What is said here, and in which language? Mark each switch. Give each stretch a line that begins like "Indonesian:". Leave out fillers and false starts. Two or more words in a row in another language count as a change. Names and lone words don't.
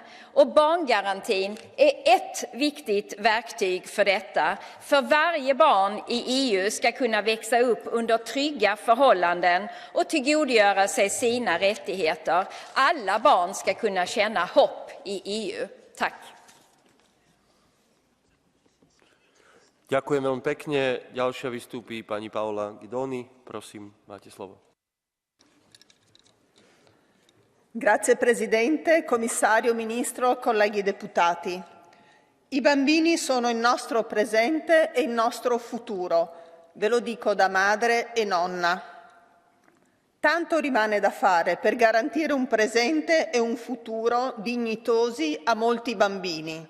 Swedish: Och barngarantin är ett viktigt verktyg för detta. För varje barn i EU ska kunna växa upp under trygga förhållanden och tillgodogöra sig sina rättigheter. Alla barn ska kunna känna hopp i EU. Tack.
Slovak: Ďakujem veľmi pekne. Ďalšia vystúpi pani Paola Guidoni. Prosím, máte slovo.
Italian: Grazie Presidente, Commissario, Ministro, colleghi deputati. I bambini sono il nostro presente e il nostro futuro, ve lo dico da madre e nonna. Tanto rimane da fare per garantire un presente e un futuro dignitosi a molti bambini.